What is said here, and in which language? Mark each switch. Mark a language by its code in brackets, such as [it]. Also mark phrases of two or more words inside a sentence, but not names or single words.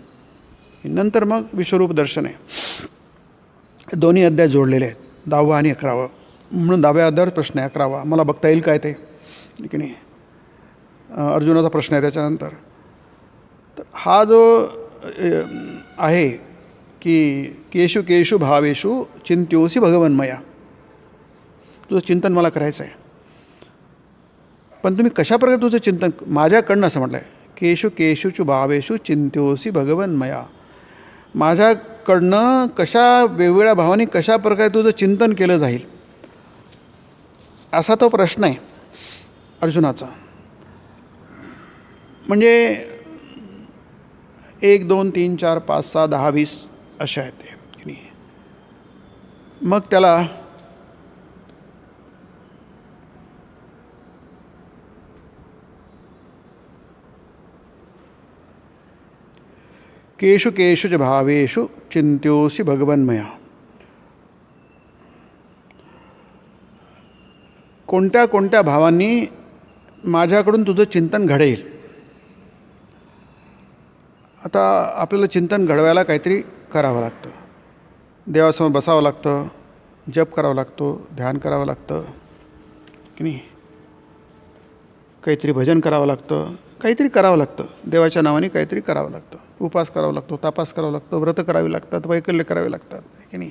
[mr] नंतर मग विश्वरूप दर्शन आहे. दोन्ही अध्याय जोडलेले आहेत, 10वा आणि 11वा. म्हणून 10व्या अध्यायावर प्रश्न आहे, 11वा मला बघता येईल काय ते की नाही, अर्जुनाचा प्रश्न आहे त्याच्यानंतर. तर हा जो आहे की [sa] केषु केषु भावेषु चिंत्योसी भगवन्मया, [mr] तुझं चिंतन मला करायचं आहे, पण तुम्ही कशाप्रकारे तुझं चिंतन, माझ्याकडनं असं म्हटलं आहे, [sa] केषु केषुचु भावेषु चिंत्योसी भगवन्मया, [mr] माझ्याकडनं कशा वेगवेगळ्या भावाने कशा प्रकारे तुझं चिंतन केलं जाईल, असा तो प्रश्न आहे अर्जुनाचा. म्हणजे 1 2 3 4 5 6 10 20 अशा आहेत ते की नाही. मग त्याला [sa] केषु केषुच भावेषु चिंत्योसी भगवन्मया, [mr] कोणत्या कोणत्या भावांनी माझ्याकडून तुझं चिंतन घडेल. आता आपल्याला चिंतन घडवायला काहीतरी करावं लागतं, देवासमोर बसावं लागतं, जप करावं लागतो, ध्यान करावं लागतं की नाही, काहीतरी भजन करावं लागतं, काहीतरी करावं लागतं, देवाच्या नावाने काहीतरी करावं लागतं, उपास करावा लागतो, तापास करावं लागतं, व्रत करावी लागतात, वैकल्य करावे लागतात की नाही.